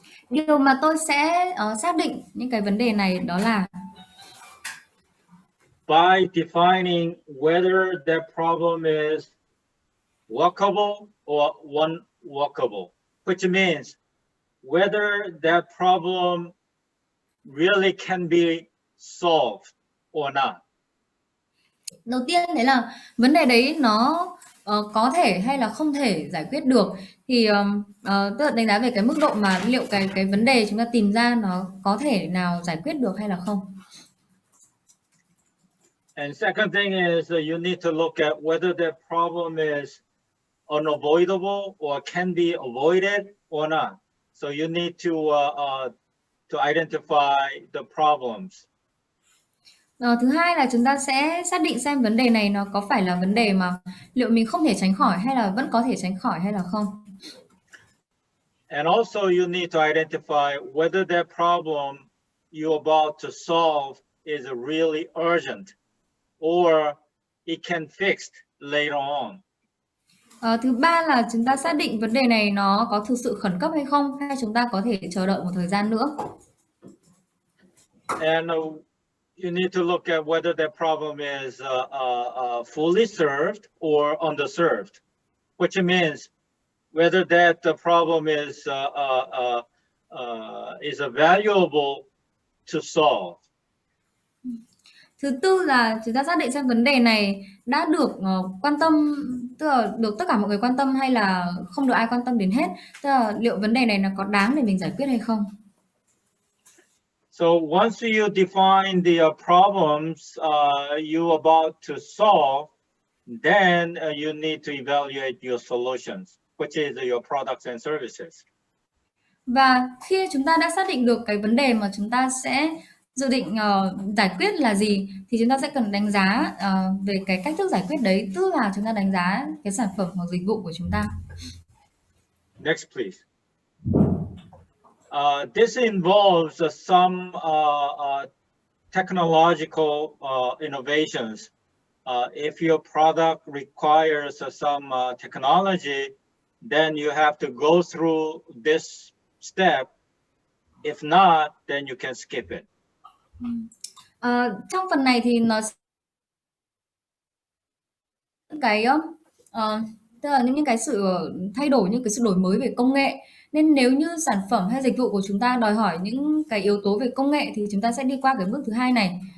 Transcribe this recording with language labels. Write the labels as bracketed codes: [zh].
[vi] Điều mà tôi sẽ xác định những cái vấn đề này đó là [en] by defining whether that problem is workable or unworkable, which means whether that problem really can be solved or not. [vi] đầu tiên đấy là vấn đề đấy nó có thể hay là không thể giải quyết được, thì tức là đánh giá về cái mức độ mà liệu cái vấn đề chúng ta tìm ra nó có thể nào giải quyết được hay là không. [en] And second thing is you need to look at whether that problem is unavoidable or can be avoided or not. So you need to identify the problems. [vi] Thứ hai là chúng ta sẽ xác định xem vấn đề này nó có phải là vấn đề mà liệu mình không thể tránh khỏi hay là vẫn có thể tránh khỏi hay là không. [en] And also you need to identify whether that problem you're about to solve is really urgent or it can fixed later on. [vi] Thứ ba là chúng ta xác định vấn đề này nó có thực sự khẩn cấp hay không, hay chúng ta có thể chờ đợi một thời gian nữa. [en] And you need to look at whether that problem is fully served or underserved, which means whether that problem is valuable to solve. [vi] Thứ tư là chúng ta xác định xem vấn đề này đã được quan tâm, tức là được tất cả mọi người quan tâm hay là không được ai quan tâm đến hết, tức là liệu vấn đề này nó có đáng để mình giải quyết hay không. [en] So once you define the problems you're about to solve, then you need to evaluate your solutions, which is your products and services. [vi] Và khi chúng ta đã xác định được cái vấn đề mà chúng ta sẽ dự định giải quyết là gì, thì chúng ta sẽ cần đánh giá về cái cách thức giải quyết đấy, tức là chúng ta đánh giá cái sản phẩm hoặc dịch vụ của chúng ta. [en] Next, please. This involves some technological innovations. If your product requires some technology, then you have to go through this step. If not, then you can skip it. [vi] Trong phần này thì nó cái tức là những cái sự thay đổi, những cái sự đổi mới về công nghệ, nên nếu như sản phẩm hay dịch vụ của chúng ta đòi hỏi những cái yếu tố về công nghệ thì chúng ta sẽ đi qua cái bước thứ hai này.